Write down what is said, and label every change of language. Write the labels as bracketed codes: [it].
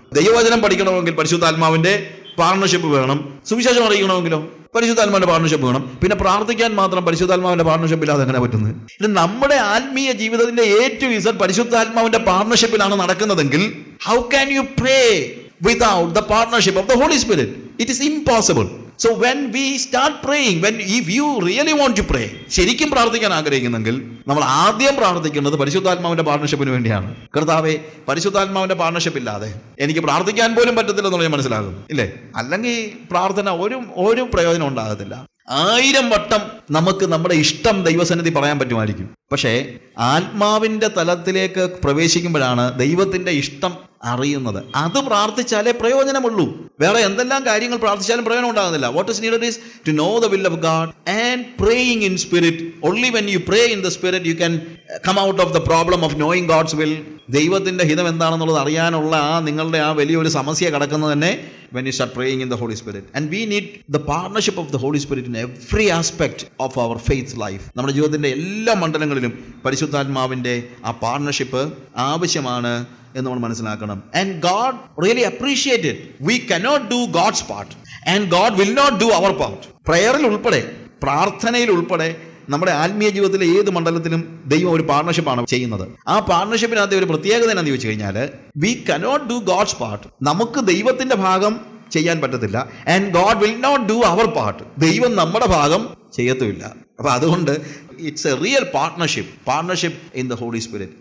[ml] ദൈവവചനം പഠിക്കണമെങ്കിൽ പരിശുദ്ധാത്മാവിന്റെ പാർട്ണർഷിപ്പ് വേണം. സുവിശേഷം അറിയിക്കണമെങ്കിലോ പരിശുദ്ധാത്മാവിന്റെ പാർട്ണർഷിപ്പ് വേണം. പിന്നെ പ്രാർത്ഥിക്കാൻ മാത്രം പരിശുദ്ധാത്മാവിന്റെ പാർട്ണർഷിപ്പ് ഇല്ലാതെ എങ്ങനെ പറ്റുന്നത്? ഇത് നമ്മുടെ ആത്മീയ ജീവിതത്തിന്റെ ഏറ്റവും ഇസഡ് പരിശുദ്ധാത്മാവിന്റെ പാർട്ണർഷിപ്പിലാണ് നടക്കുന്നതെങ്കിൽ [en] How can you pray without the partnership of the Holy Spirit? It is impossible. So when we start praying, if you really want to pray, [ml] ശരിക്കും പ്രാർത്ഥിക്കാൻ ആഗ്രഹിക്കുന്നെങ്കിൽ നമ്മൾ ആദ്യം പ്രാർത്ഥിക്കുന്നത് പരിശുദ്ധാത്മാവിന്റെ പാർട്ണർഷിപ്പിന് വേണ്ടിയാണ്. കർത്താവേ, പരിശുദ്ധാത്മാവിന്റെ പാർട്ണർഷിപ്പ് ഇല്ലാതെ എനിക്ക് പ്രാർത്ഥിക്കാൻ പോലും പറ്റത്തില്ലെന്നുള്ള ഞാൻ മനസ്സിലാകും, ഇല്ലേ? അല്ലെങ്കിൽ പ്രാർത്ഥന ഒരു പ്രയോജനം ഉണ്ടാകത്തില്ല. 1000 വട്ടം നമുക്ക് നമ്മുടെ ഇഷ്ടം ദൈവസന്നിധി പറയാൻ പറ്റുമായിരിക്കും. പക്ഷേ ആത്മാവിന്റെ തലത്തിലേക്ക് പ്രവേശിക്കുമ്പോഴാണ് ദൈവത്തിന്റെ ഇഷ്ടം അറിയുന്നത്. അത് പ്രാർത്ഥിച്ചാലേ പ്രയോജനമുള്ളൂ. വേറെ എന്തെല്ലാം കാര്യങ്ങൾ പ്രാർത്ഥിച്ചാലും പ്രയോജനം ഉണ്ടാകുന്നില്ല. [en] What is needed is to know the will of God and praying in spirit. Only when you pray in the spirit you can come out of the problem of knowing God's will. [ml] ദൈവത്തിന്റെ ഹിതം എന്താണെന്നുള്ളത് അറിയാനുള്ള നിങ്ങളുടെ വലിയൊരു സമസ്യ കിടക്കുന്നത് തന്നെ [en] when you start praying in the Holy Spirit. And we need the partnership of the Holy Spirit in every aspect of our faith life. [ml] നമ്മുടെ ജീവിതത്തിന്റെ എല്ലാ മണ്ഡലങ്ങളിലും പരിശുദ്ധാത്മാവിന്റെ ആ പാർട്ണർഷിപ്പ് ആവശ്യമാണ് എന്ന് നമ്മൾ മനസ്സിലാക്കണം. [en] And God really appreciated. We cannot do God's part and God will not do our part. [ml] പ്രയറിൽ ഉൾപ്പെടെ, പ്രാർത്ഥനയിൽ ഉൾപ്പെടെ, നമ്മുടെ ആത്മീയ ജീവിതത്തിലെ ഏത് മണ്ഡലത്തിലും ദൈവം ഒരു പാർട്ണർഷിപ്പാണ് ചെയ്യുന്നത്. ആ പാർട്ണർഷിപ്പിനകത്ത് ഒരു പ്രത്യേകത എന്നാന്ന് ചോദിച്ചു കഴിഞ്ഞാൽ, [en] We cannot do God's part. [ml] നമുക്ക് ദൈവത്തിന്റെ ഭാഗം ചെയ്യാൻ പറ്റത്തില്ല. [en] And God will not do our part. [ml] ദൈവം നമ്മുടെ ഭാഗം ചെയ്യത്തുമില്ല. അപ്പൊ അതുകൊണ്ട് [en] It's a real partnership in the holy spirit.